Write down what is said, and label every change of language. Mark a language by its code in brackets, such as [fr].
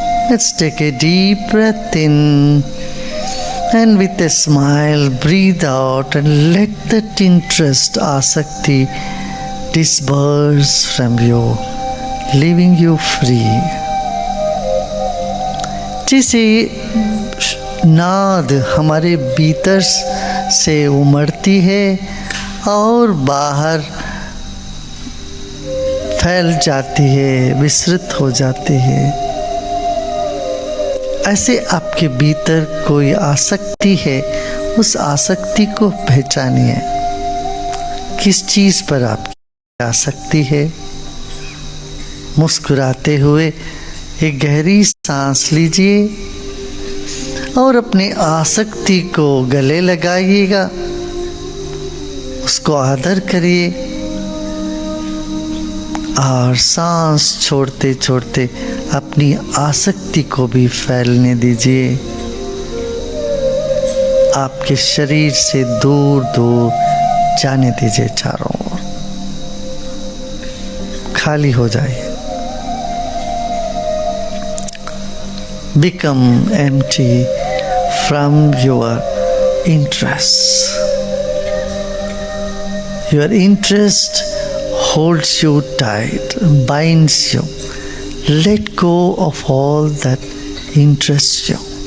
[en] Let's take a deep breath in and with a smile breathe out and let that interest, asakti, disperse from you, leaving you free. [hi] जैसे नाद हमारे भीतर से उमड़ती है और बाहर फैल जाती है, विस्तृत हो जाती है, ऐसे आपके भीतर कोई आसक्ति है, उस आसक्ति को पहचानिए। किस चीज़ पर आपकी आसक्ति है? मुस्कुराते हुए एक गहरी सांस लीजिए और अपनी आसक्ति को गले लगाइएगा, उसको आदर करिए और सांस छोड़ते छोड़ते अपनी आसक्ति को भी फैलने दीजिए। आपके शरीर से दूर दूर जाने दीजिए, चारों ओर खाली हो जाए। [en] Become empty from your interests. Your interest holds you tight, binds you. Let go of all that interests you.